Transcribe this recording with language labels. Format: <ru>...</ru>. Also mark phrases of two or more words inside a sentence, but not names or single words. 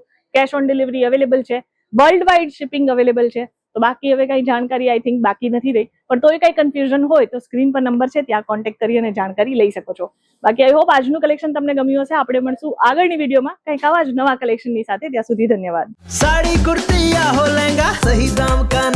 <en>cash on delivery</en> <gu>અવેલેબલ છે,</gu> <en>world wide shipping</en> <gu>અવેલેબલ છે. તો બાકી હવે કઈ જાણકારી</gu> <en>I think</en> <gu>બાકી નથી રહી, પણ તોય કઈ કન્ફ્યુઝન હોય તો સ્ક્રીન પર નંબર છે ત્યાં કોન્ટેક્ટ કરી અને જાણકારી લઈ શકો છો. બાકી</gu> <en>I hope</en> <gu>આજનું કલેક્શન તમને ગમ્યું હશે. આપણે મળશું આગળની વિડીયોમાં કંઈક આવા જ નવા કલેક્શનની સાથે. ત્યાં સુધી ધન્યવાદ.</gu> <hi>साड़ी कुर्ती या हो लहंगा सही दाम का</hi>